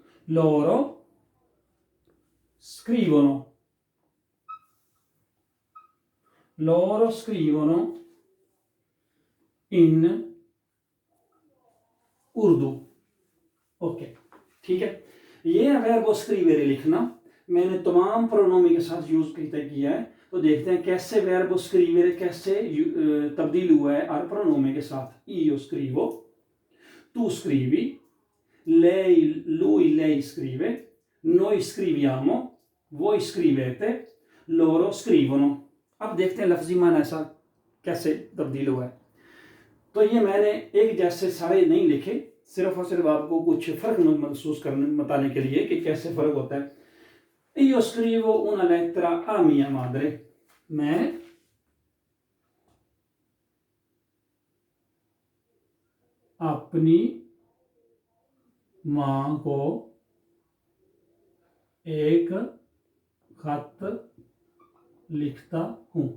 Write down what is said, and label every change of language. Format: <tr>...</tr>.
<it>loro scrivono in उर्दू।</it> <hi>Okay, ठीक है, ये वर्ब स्क्रीवेरे लिखना मैंने तमाम प्रोनोमी के साथ यूज किया है। तो देखते हैं कैसे वर्ब स्क्रीवेरे कैसे तब्दील हुआ है हर प्रोनोमी के साथ।</hi> <it>io scrivo, tu scrivi, lei scrive, noi scriviamo, voi scrivete, loro scrivono।</it> <hi>अब देखते हैं लफ्जी माना ऐसा कैसे तब्दील हुआ है। तो ये मैंने एक जैसे सारे नहीं लिखे, सिर्फ और सिर्फ आपको कुछ फर्क महसूस करने बताने के लिए कि कैसे फर्क होता है।</hi> <it>io scrivo una lettera a mia madre,</it> <hi>मैं अपनी माँ को एक खत लिखता हूँ।</hi>